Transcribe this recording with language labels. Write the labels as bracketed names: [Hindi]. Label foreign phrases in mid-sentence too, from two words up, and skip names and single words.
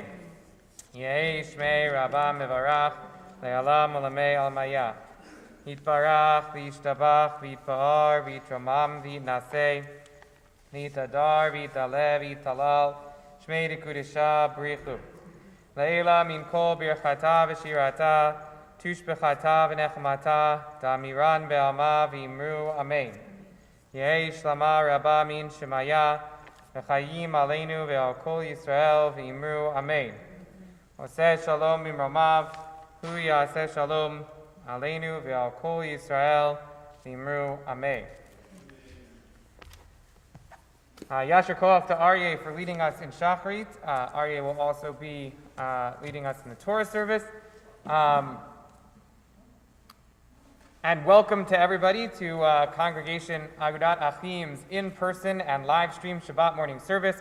[Aramaic] יהא שמה רבא מברך לעלם ולעלמי עלמיא. יתברך וישתבח ויתפאר ויתרומם ויתנשא ויתהדר ויתעלה ויתהלל שמה דקודשא בריך הוא. לעלא מן כל ברכתא ושירתא תשבחתא ונחמתא דאמירן בעלמא ואמרו אמן. יהא שלמא רבא מן שמיא, [Hebrew] וחיים עלינו ועל כל ישראל [Aramaic] ואמרו אמן. [Hebrew] עושה שלום במרומיו הוא יעשה שלום עלינו ועל כל ישראל [Aramaic] ואמרו אמן. [Hebrew] יישר כוח [English] to Aryeh for leading us in Shacharit. Aryeh will also be leading us in the Torah service. And welcome to everybody to Congregation Agudat Achim's in-person and live stream Shabbat morning service.